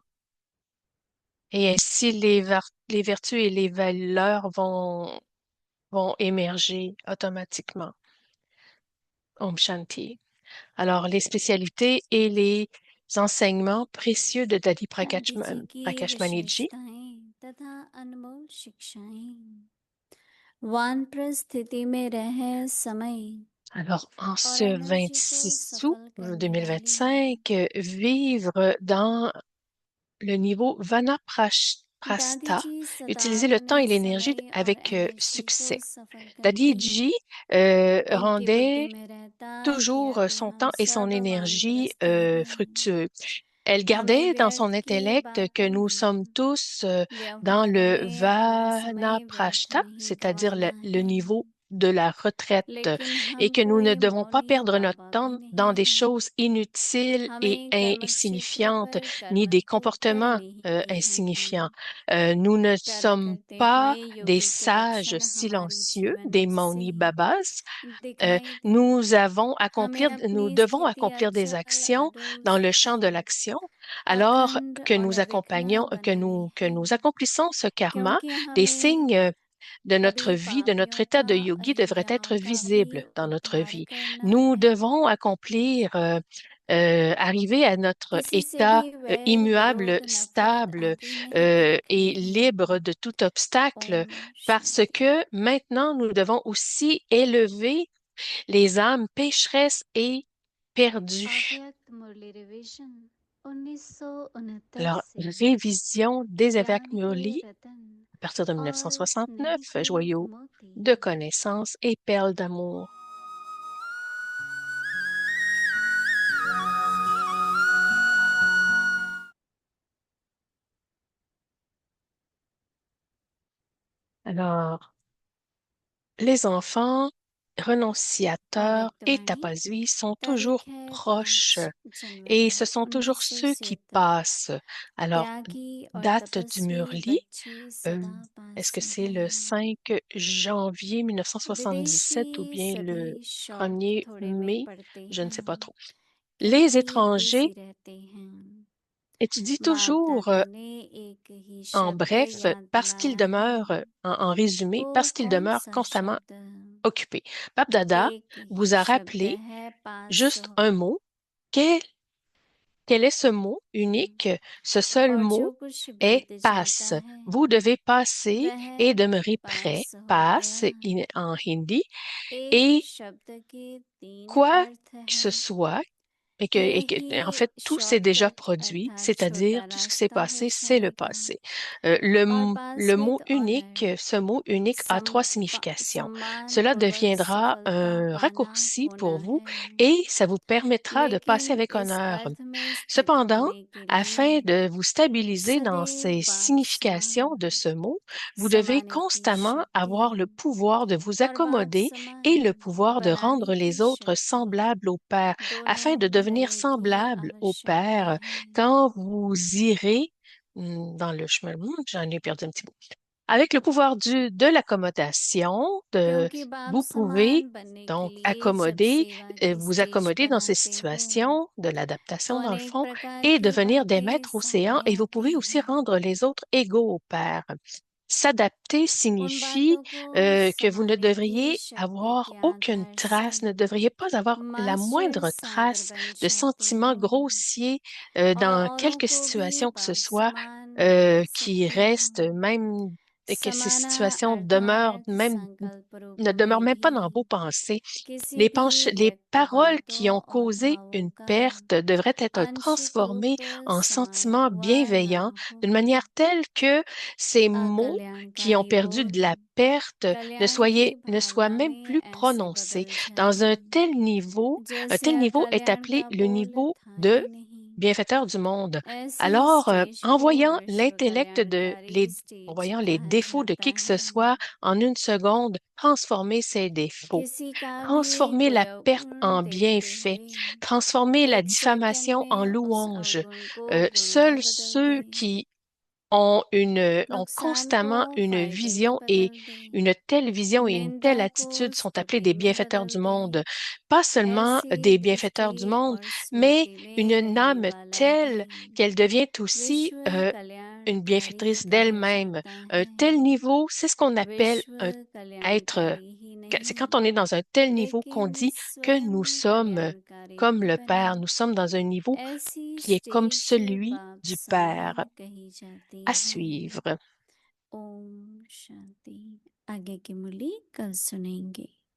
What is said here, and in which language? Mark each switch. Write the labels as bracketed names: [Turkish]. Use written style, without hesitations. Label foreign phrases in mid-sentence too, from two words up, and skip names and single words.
[French] Et ainsi, les vertus et les valeurs vont émerger automatiquement. [Hindi] ओम शांति. [French] Alors, les spécialités et les enseignements précieux de Dadi [Hindi] दादी जी की Prakashmaniji. विशेषताएं तथा अनमोल शिक्षाएं। वानप्रस्थ स्थिति में रह समय [French] Alors, en [Hindi] और [French] ce [Hindi] एनर्जी को [French] 26 août [Hindi] सफल करने वाली [French] 2025, vivre dans le niveau [Hindi] दादी Vanaprastha, जी सदा [French] utiliser le temps [Hindi] अपने [French] et l'énergie [Hindi] समय और [French] avec [Hindi] एनर्जी को [French] succès. [Hindi] सफल Dadi करती Ji उनकी बुद्धि [French] rendait [Hindi] में रहता कि [French] toujours [Hindi] अभी [French] son [Hindi] हम [French] temps et son [Hindi] सर्व [French] énergie [Hindi] वानप्रस्थ हैं। [French] fructueux. Elle [Hindi] हमें [French] gardait dans son [Hindi] व्यर्थ की [French] intellect que [Hindi] बातों [French] nous sommes [Hindi] में [French] tous dans [Hindi] व्यवहार [French] le [Hindi] में अपना समय व्यर्थ [French] vanaprashta, [Hindi] नहीं [French] c'est-à-dire [Hindi] गवाना [French] le [Hindi] है। [French] niveau de la retraite, [Hindi] लेकिन [French] et [Hindi] हम [French] que nous ne [Hindi] कोई [French] devons pas [Hindi] मौनी [French] perdre notre [Hindi] बाबा भी [French] temps dans [Hindi] नहीं [French] des [Hindi] हैं। [French] choses inutiles et [Hindi] हमें कर्मक्षेत्र [French] insignifiantes, [Hindi] पर [French] ni des [Hindi] कर्मठित कर [French] comportements [Hindi] लेते [French] insignifiants. [Hindi] हैं। [French] Nous ne [Hindi] कर्म [French] sommes [Hindi] करते [French] pas [Hindi] हुए [French] des [Hindi] योगी के [French] sages [Hindi] लक्षण हमारी [French] silencieux, [Hindi] जीवन [French] des [Hindi] से मौनी बाबा. दिखाई दे। हमें [French] Nous [Hindi] अपनी [French] devons [Hindi] स्थिति [French] accomplir des [Hindi] अचल [French] actions [Hindi] अडोल [French] dans le champ [Hindi] स्थिर [French] de l'action, alors [Hindi] अखंड [French] que [Hindi] और [French] nous [Hindi] अविघ्न बनानी [French] que [Hindi] है, [French] nous accomplissons ce karma. [Hindi] क्योंकि [French] Des [Hindi] हमें [French] signes de notre [Hindi] अभी [French] vie, de notre [Hindi] पापियों [French] état [Hindi] का [French] de yogi devraient être [Hindi] अहिंसाओं का भी [French] visibles dans notre [Hindi] उद्धार [French] vie. [Hindi] करना [French] Nous [Hindi] है। [French] devons accomplir, arriver à notre [Hindi] किसी से [French] état [Hindi] भी वैर [French] immuable, [Hindi] विरोध नफरत [French] stable [Hindi] आदि नहीं [French] et [Hindi] रखनी है। [French] libre de tout obstacle, [Hindi] ओम [French] parce [Hindi] शांति। [French] que maintenant nous devons aussi élever les âmes pécheresses et perdues. [Hindi] अव्यक्त मुरली रिवीजन 1969 [French] Alors, [Hindi] से [French] révision des évêques [Hindi] ज्ञान के Murli रतन [French] à partir de [Hindi] और 1969, स्नेह के [French] joyaux [Hindi] मोती। [French] de connaissances et perles d'amour. Alors, les enfants renonciateurs [Hindi] अव्यक्त [French] et [Hindi] वाणी [French] tapasvis sont [Hindi] तारीख [French] toujours [Hindi] है [French] proches 5 et [Hindi] जनवरी [French] ce sont toujours ceux qui 1977। passent. Alors, [Hindi] त्यागी और [French] date du [Hindi] तपस्वी Murli, बच्चे euh, सदा [French] est-ce que [Hindi] पास [French] c'est le [Hindi] हैं। [French] 5 janvier [Hindi] विदेशी [French] 1977 ou bien [Hindi] सभी [French] le [Hindi] शब्द [French] 1er [Hindi] थोड़े में [French] mai? [Hindi] पढ़ते [French] Je ne sais pas [Hindi] हैं, [French] trop. Les [Hindi] क्योंकि [French] étrangers [Hindi] बिजी रहते हैं। [French] étudient [Hindi] बाप [French] toujours [Hindi] दादा ने एक ही [French] en [Hindi] शब्द [French] bref [Hindi] याद [French] parce qu'ils [Hindi] दिलाया है, [French] demeurent, en résumé, [Hindi] वो [French] parce qu'ils [Hindi] कौन [French] demeurent [Hindi] सा [French] constamment [Hindi] शब्द? [French] occupés. Pape Dada [Hindi] एक ही [French] vous a [Hindi] शब्द [French] rappelé [Hindi] है [French] juste 500 un mot. Quel, quel est ce mot unique? Ce seul [Hindi] और [French] mot [Hindi] जो कुछ [French] est [Hindi] बीत जाता [French] passe. [Hindi] है [French] Vous devez passer [Hindi] वह [French] et demeurer prêt, [Hindi] पास हो [French] passe [Hindi] गया। [French] en hindi, [Hindi] एक [French] et [Hindi] शब्द के 3 [French] quoi [Hindi] अर्थ [French] que [Hindi] है। [French] ce soit, en [Hindi] यही [French] fait, tout s'est déjà [Hindi] शॉर्टकट [French] produit, [Hindi] अर्थात [French] c'est-à-dire [Hindi] छोटा [French] tout ce qui s'est [Hindi] रास्ता हो [French] passé, c'est le [Hindi] जाएगा। [French] passé. [Hindi] और [French] Le [Hindi] पास [French] mot [Hindi] विद [French] unique, [Hindi] ऑनर [French] ce mot unique a trois significations. [Hindi] सम्मान [French] Cela [Hindi] पूर्वक [French] deviendra [Hindi] सफलता [French] un [Hindi] पाना [French] raccourci [Hindi] होना [French] pour vous [Hindi] है। [French] et ça vous permettra de passer [Hindi] लेकिन [French] avec [Hindi] इस [French] honneur. [Hindi] अर्थ में स्थित [French] Cependant, [Hindi] होने के [French] afin [Hindi] लिए [French] de vous stabiliser dans [Hindi] सदैव [French] ces [Hindi] बाप [French] significations [Hindi] समान [French] de ce mot, vous devez [Hindi] समाने की [French] constamment avoir le [Hindi] शक्ति [French] pouvoir de vous [Hindi] और बाप [French] accommoder [Hindi] समान [French] et le pouvoir de [Hindi] बनाने [French] rendre [Hindi] की [French] les autres [Hindi] शक्ति [French] semblables au Père, [Hindi] दोनों [French] afin de devenir [Hindi] होने की [French] semblable au [Hindi] आवश्यकता [French] Père [Hindi] है। [French] quand vous irez dans le chemin. J'en ai perdu un petit bout. Avec le pouvoir de l'accommodation, [Hindi] क्योंकि बाप [French] vous pouvez [Hindi] समान बनने के [French] donc [Hindi] लिए जब सेवा के [French] vous [Hindi] स्टेज [French] accommoder [Hindi] पर [French] dans ces [Hindi] आते हो [French] situations de [Hindi] तो [French] l'adaptation dans le [Hindi] अनेक [French] fond [Hindi] प्रकार [French] et [Hindi] की [French] devenir des [Hindi] बातें [French] maîtres océans [Hindi] सामने [French] et vous [Hindi] आती [French] pouvez aussi [Hindi] हैं। [French] rendre les autres égaux au Père. S'adapter [Hindi] उन [French] signifie [Hindi] बातों को [French] que vous ne [Hindi] समाने की [French] devriez [Hindi] शक्ति [French] avoir [Hindi] के [French] aucune [Hindi] आधार से [French] trace, ne devriez pas avoir la [Hindi] मास्टर [French] moindre [Hindi] सागर [French] trace [Hindi] बन [French] de [Hindi] जाते [French] sentiments [Hindi] हो [French] grossiers [Hindi] और [French] dans [Hindi] औरों [French] quelque [Hindi] को भी [French] situation que ce [Hindi] बाप [French] soit [Hindi] समान बना [French] qui [Hindi] सकते [French] reste [Hindi] हो। [French] même et que ces [Hindi] समाना [French] situations demeurent [Hindi] अर्थात [French] même [Hindi] संकल्प [French] ne [Hindi] रूपों [French] demeurent [Hindi] में [French] même pas [Hindi] भी [French] dans vos pensées. [Hindi] किसी भी [French] Les [Hindi] व्यक्त [French] paroles [Hindi] बातों [French] qui ont [Hindi] और [French] causé [Hindi] भावों [French] une [Hindi] का [French] perte devraient être [Hindi] आंशिक [French] transformées [Hindi] रूप [French] en [Hindi] समाया [French] sentiments [Hindi] हुआ न [French] bienveillants [Hindi] हो। [French] d'une manière telle que ces mots qui ont [Hindi] अकल्याणकारी [French] perdu de [Hindi] बोध [French] la perte [Hindi] कल्याण की [French] ne soient [Hindi] भावना [French] même [Hindi] में [French] plus [Hindi] ऐसे [French] prononcés. [Hindi] बदल [French] Dans [Hindi] जाए [French] un [Hindi] जैसे [French] tel niveau est [Hindi] अकल्याण [French] appelé [Hindi] का [French] le [Hindi] बोल [French] niveau [Hindi] था [French] de [Hindi] ही नहीं। [French] bienfaiteur du monde. [Hindi] ऐसी [French] Alors, [Hindi] स्टेज [French] en [Hindi] को [French] voyant [Hindi] विश्व [French] l'intellect [Hindi] कल्याणकारी [French] en [Hindi] स्टेज [French] voyant les [Hindi] कहा [French] défauts de [Hindi] जाता [French] qui que ce [Hindi] है। [French] soit, en une seconde, transformer ces défauts, [Hindi] किसी का भी [French] transformer [Hindi] कोई [French] la perte [Hindi] अवगुण [French] en [Hindi] देखते [French] bienfait, [Hindi] हुए [French] transformer la [Hindi] एक सेकंड [French] diffamation en [Hindi] में उस [French] louange. [Hindi] अवगुण को गुण [French] Seuls [Hindi] में बदल [French] ceux [Hindi] दे, [French] qui ont [Hindi] नुकसान को [French] constamment une [Hindi] फायदे में [French] vision et [Hindi] बदल दे, [French] une telle vision et une [Hindi] निंदा [French] telle [Hindi] को [French] attitude sont appelés [Hindi] स्तुति [French] des [Hindi] में [French] bienfaiteurs [Hindi] बदल [French] du [Hindi] दे। [French] monde. Pas seulement [Hindi] ऐसी [French] des bienfaiteurs du [Hindi] दृष्टि [French] monde, [Hindi] और [French] mais [Hindi] स्मृति में [French] une [Hindi] रहने [French] âme [Hindi] वाला [French] telle [Hindi] ही [French] qu'elle devient aussi [Hindi] विश्व [French] une [Hindi] कल्याणकारी [French] bienfaitrice [Hindi] कहा [French] d'elle-même. [Hindi] जाता [French] Un [Hindi] है। [French] tel niveau, c'est ce qu'on appelle [Hindi] विश्व [French] être, [Hindi] कल्याणकारी ही [French] c'est [Hindi] नहीं [French] quand on est dans un tel niveau qu'on [Hindi] लेकिन [French] dit que [Hindi] स्वयं [French] nous sommes [Hindi] कल्याणकारी [French] comme [Hindi] भी [French] le [Hindi] बने। [French] Père, nous sommes dans un niveau [Hindi] ऐसी [French] qui est comme [Hindi] स्टेज [French] celui [Hindi] बाप [French] du [Hindi] समान [French] Père [Hindi] कही जाती [French] à [Hindi] है। [French] suivre. [Hindi] ओम शांति। आगे की मुरली कल सुनेंगे।